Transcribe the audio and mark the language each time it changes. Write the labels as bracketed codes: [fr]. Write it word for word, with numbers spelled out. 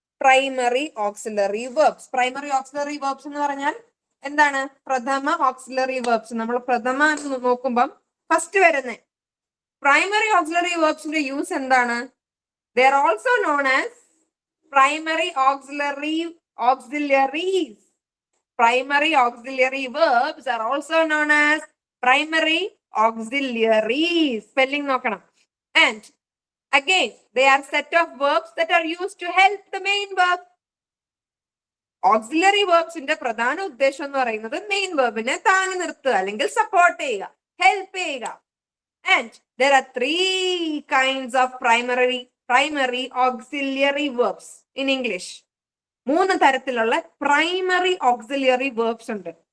[ml] Primary auxiliary verbs, primary auxiliary verbs എന്ന് പറഞ്ഞാൽ എന്താണ്? പ്രഥമ ഓക്സിലറി വേർബ്സ്. നമ്മൾ പ്രഥമ എന്ന് നോക്കുമ്പം ഫസ്റ്റ് വരുന്ന പ്രൈമറി ഓക്സിലറി വേർബ്സിന്റെ യൂസ് എന്താണ്? [en] They are also known as primary auxiliary auxiliaries. Primary auxiliary verbs are also known as primary auxiliaries. [ml] Spelling നോക്കണം. [en] And again, they are set of verbs that are used to help the main verb. [ml] Auxiliary വേർബ്സിന്റെ പ്രധാന ഉദ്ദേശം എന്ന് പറയുന്നത് main വേർബിനെ താങ്ങി നിർത്തുക അല്ലെങ്കിൽ support ചെയ്യുക, ഹെൽപ്പ് ചെയ്യുക. [en] And there are three kinds of primary primary auxiliary verbs in English. [ml] മൂന്ന് തരത്തിലുള്ള പ്രൈമറി ഓക്സിലിയറി വേർബ്സ് ഉണ്ട്.